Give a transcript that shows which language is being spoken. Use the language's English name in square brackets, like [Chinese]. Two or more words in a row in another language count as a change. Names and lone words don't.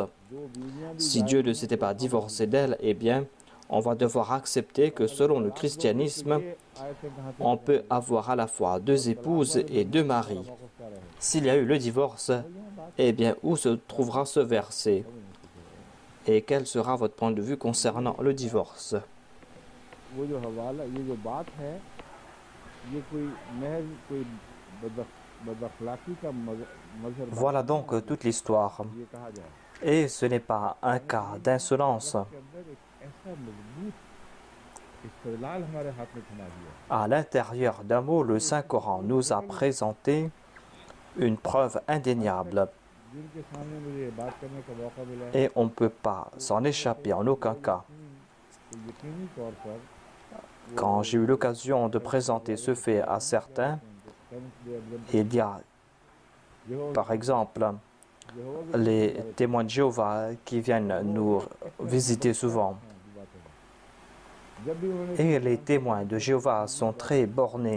[French] Si Dieu ne s'était pas divorcé d'elle, eh bien, on va devoir accepter que selon le christianisme, on peut avoir à la fois deux épouses et deux maris. S'il y a eu le divorce, eh bien, où se trouvera ce verset? Et quel sera votre point de vue concernant le divorce? [Urdu] وہ جو حوالہ یہ جو بات ہے یہ کوئی محض کوئی بداخلاقی کا مظہر [French] Voilà donc toute l'histoire. [Urdu] یہ کہا جائے [French] Et ce n'est pas un cas d'insolence. [Urdu] کے اندر ایک ایسا مضبوط استدلال ہمارے ہاتھ میں تھما دیا [French] À l'intérieur d'un mot, le Saint-Coran nous a présenté une preuve indéniable. [Urdu] جنکے سامنے مجھے یہ بات کرنے کا موقع ملا ہے [French] Et on ne peut pas s'en échapper en aucun cas. [Urdu] تو یقینی طور پر [French] Quand j'ai eu l'occasion de présenter ce fait à certains, il y a par exemple les témoins de Jéhovah qui viennent nous visiter souvent. Et les témoins de Jéhovah sont très bornés.